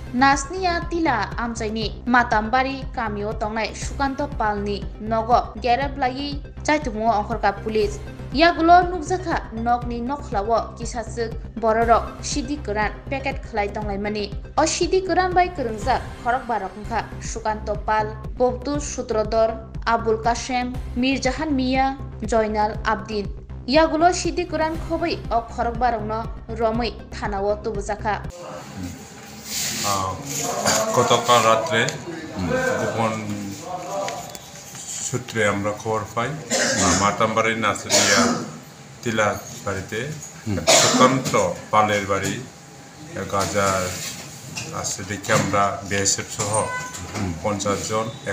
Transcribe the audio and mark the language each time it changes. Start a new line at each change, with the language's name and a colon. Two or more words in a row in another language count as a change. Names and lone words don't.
Kok Borok: Nasniya Tila Amchaini Matambari Kamio tongnai Sukanto Palni Nogo Gerablai chaito mugo ongkhorka police Yagulo nukjaka nokni nokhlawo kisasuk bororok sidi koran packet khlai tonglai mani o sidi koran bai kurungjak khorok barok ongkha Sukanto Pal Bobtu Sutrodor Abul Kasem Mirjahan Mia Joinal Abdin Yagulo sidi koran khobai o khorok barokno romoi thanao tubujaka
Bangla: গতকাল রাত্রে গোপন সূত্রে আমরা খবর পাই মাতামবাড়ির নাসরিয়া তিলা বাড়িতে সুকান্ত পালের বাড়ি গাজা আছে দেখে আমরা বিএসএফ সহ 50 জন